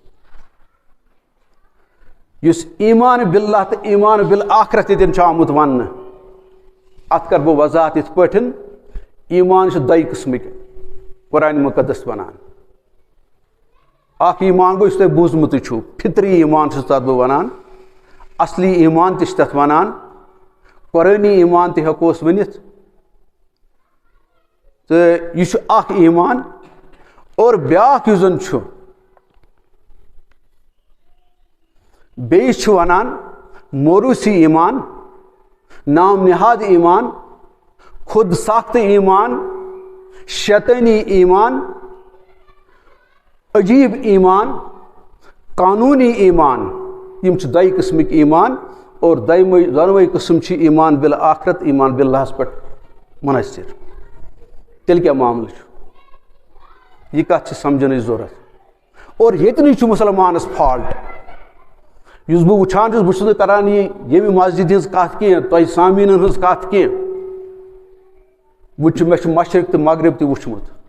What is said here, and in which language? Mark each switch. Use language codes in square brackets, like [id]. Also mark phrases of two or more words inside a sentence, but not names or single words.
[ks] یُس ایمان باللہ تہٕ ایمان بالآخرت ییٚتٮ۪ن چھُ آمُت وننہٕ اتھ کر بہٕ وضاحت یِتھ پٲٹھۍ ایمان چھِ دۄیہِ قٕسمٕکۍ قرآنِ مُقدس ونان اکھ ایمان گوٚو یُس تۄہہِ بوٗزمُتٕے چھُو فطری ایمان چھُس تتھ بہٕ ونان اصلی ایمان تہِ چھِ تتھ ونان قرٲنی ایمان تہِ ہٮ۪کوس ؤنِتھ تہٕ یہِ چھُ اکھ ایمان اور بیاکھ یُس زن چھُ بیٚیِس چھِ ونان موروثی ایمان نام نہاد ایمان خود ساختہ ایمان شیطانی ایمان عجیب ایمان قانونی ایمان یم چھِ دۄیہِ قٕسمٕکۍ ایمان اور دۄنوَے قٕسم چھِ ایمان بالآخرت ایمان باللہس پٮ۪ٹھ منحصر تیٚلہِ کیٛاہ معاملہٕ چھُ یہِ کتھ چھِ سمجھنٕچ ضروٗرت اور ییٚتنٕے چھُ مُسلمانس فالٹ یُس بہٕ وٕچھان چھُس بہٕ چھُس نہٕ کران یہِ ییٚمہِ مسجد ہٕنٛز کتھ کینٛہہ تۄہہِ سامیٖنن ہٕنٛز کتھ کینٛہہ مےٚ چھُ مشرق تہٕ مغرب تہِ وٕچھمُت